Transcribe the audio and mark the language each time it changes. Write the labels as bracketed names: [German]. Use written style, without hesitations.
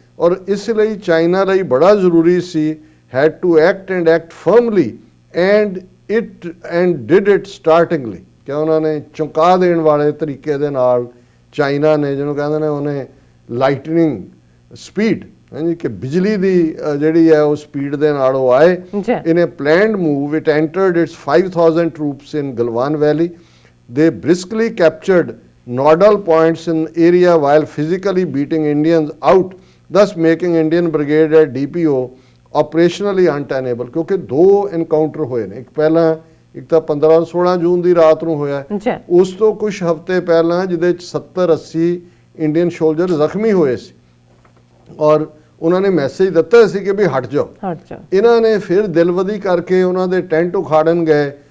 [Punjabi] ਔਰ ਇਸ ਲਈ ਚਾਈਨਾ ਲਈ ਬੜਾ ਜ਼ਰੂਰੀ ਸੀ [English] had to act and act firmly and did it startlingly, [Punjabi] ਕਿ ਉਹਨਾਂ ਨੇ ਚੌਂਕਾ ਦੇਣ ਵਾਲੇ ਤਰੀਕੇ ਦੇ ਨਾਲ ਚਾਈਨਾ ਨੇ, ਜਿਹਨੂੰ ਕਹਿੰਦੇ ਨੇ ਉਹਨੇ ਲਾਈਟਨਿੰਗ ਸਪੀਡ, ਹਾਂਜੀ, ਕਿ ਬਿਜਲੀ ਦੀ ਜਿਹੜੀ ਹੈ ਉਹ ਸਪੀਡ ਦੇ ਨਾਲ ਉਹ ਆਏ। [English] In a planned move it entered its 5000 troops in Galwan Valley. They briskly captured nodal points in area while physically beating Indians out, thus making Indian brigade at DPO operationally untenable. [Punjabi] ਕਿਉਂਕਿ 2 encounter ਹੋਏ ਨੇ, ਇੱਕ ਪਹਿਲਾਂ ਇੱਕ ਤਾਂ 15-16 ਜੂਨ ਦੀ ਰਾਤ ਨੂੰ ਹੋਇਆ, ਉਸ ਤੋਂ ਕੁਝ ਹਫ਼ਤੇ ਪਹਿਲਾਂ ਜਿਹਦੇ 'ਚ 70-80 ਇੰਡੀਅਨ ਸੋਲਜਰ ਜ਼ਖਮੀ ਹੋਏ ਸੀ। ਔਰ ਉਹਨਾਂ ਨੇ ਮੈਸੇਜ ਦਿੱਤਾ ਸੀ ਕਿ ਵੀ ਹਟ ਜਾਓ। ਇਹਨਾਂ ਨੇ ਫਿਰ ਦਿਲਵਦੀ ਕਰਕੇ ਉਹਨਾਂ ਦੇ ਟੈਂਟ ਉਖਾੜਨ ਗਏ।